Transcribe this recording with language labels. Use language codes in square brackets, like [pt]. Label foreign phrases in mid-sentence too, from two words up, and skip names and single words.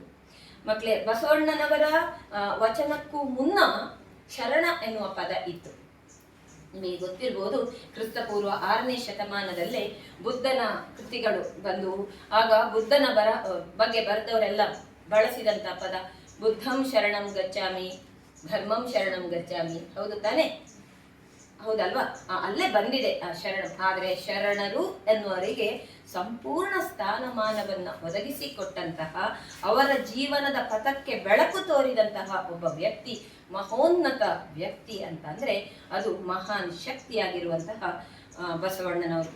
[kn] ಮಕ್ಕಳೇ, ಬಸವಣ್ಣನವರ ವಚನಕ್ಕೂ ಮುನ್ನ ಶರಣ ಎನ್ನುವ ಪದ ಇತ್ತು. ನಿಮಗೆ ಗೊತ್ತಿರ್ಬೋದು, ಕ್ರಿಸ್ತಪೂರ್ವ 6ನೇ ಶತಮಾನದಲ್ಲೇ ಬುದ್ಧನ ಕೃತಿಗಳು ಬಂದು, ಆಗ ಬುದ್ಧನ ಬಗ್ಗೆ ಬರೆದವರೆಲ್ಲ ಬಳಸಿದಂತ ಪದ [pi] ಬುದ್ಧಂ ಶರಣಂ ಗಚ್ಚಾಮಿ, ಧರ್ಮಂ ಶರಣಂ ಗಚ್ಚಾಮಿ. [kn] ಹೌದು ತಾನೆ? ಹೌದಲ್ವಾ? ಅಲ್ಲೇ ಬಂದಿದೆ ಆ ಶರಣಂ. ಆದ್ರೆ ಶರಣರು ಎನ್ನುವರಿಗೆ ಸಂಪೂರ್ಣ ಸ್ಥಾನಮಾನವನ್ನ ಒದಗಿಸಿಕೊಟ್ಟಂತಹ, ಅವರ ಜೀವನದ ಪಥಕ್ಕೆ ಬೆಳಕು ತೋರಿದಂತಹ ಒಬ್ಬ ವ್ಯಕ್ತಿ, ಮಹೋನ್ನತ ವ್ಯಕ್ತಿ ಅಂತಂದ್ರೆ ಅದು ಮಹಾನ್ ಶಕ್ತಿಯಾಗಿರುವಂತಹ ಬಸವಣ್ಣನವರು.